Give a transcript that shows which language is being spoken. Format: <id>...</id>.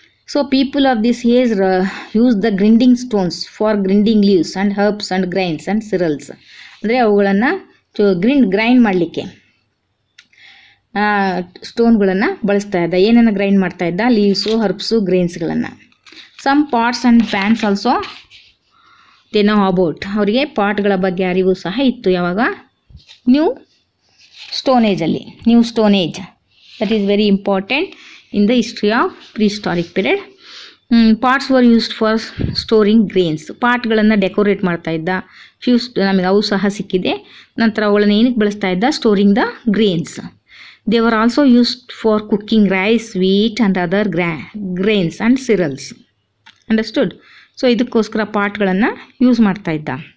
<en>So people of this age use the grinding stones for grinding leaves and herbs and grains and cereals.</en> <kn>ಅಂದರೆ ಅವುಗಳನ್ನು grind ಮಾಡಲಿಕ್ಕೆ ಸ್ಟೋನ್ಗಳನ್ನು ಬಳಸ್ತಾ ಇದ್ದ. ಏನೇನು grind ಮಾಡ್ತಾ ಇದ್ದ? Leaves, herbs, ಗ್ರೇನ್ಸ್ಗಳನ್ನು.</kn> <en>Some pots and pans also they know about.</en> <kn>ಅವರಿಗೆ ಪಾಟ್ಗಳ ಬಗ್ಗೆ ಅರಿವು ಸಹ ಇತ್ತು. ಯಾವಾಗ? New ಸ್ಟೋನೇಜಲ್ಲಿ.</kn> <en>New stone age that is very important in the history of prehistoric period. Pots were used for storing grains.</en> <kn>ಪಾಟ್ಗಳನ್ನು decorate ಮಾಡ್ತಾ ಇದ್ದ. ನಮಗೆ ಅವು ಸಹ ಸಿಕ್ಕಿದೆ. ನಂತರ ಅವುಗಳನ್ನು ಏನಕ್ಕೆ ಬಳಸ್ತಾ ಇದ್ದ?</kn> <en>Storing the grains. They were also used for cooking rice, wheat and other grains and cereals. Understood?</en> <kn>So ಇದಕ್ಕೋಸ್ಕರ ಪಾಟ್ಗಳನ್ನು ಯೂಸ್ ಮಾಡ್ತಾ ಇದ್ದ.</kn>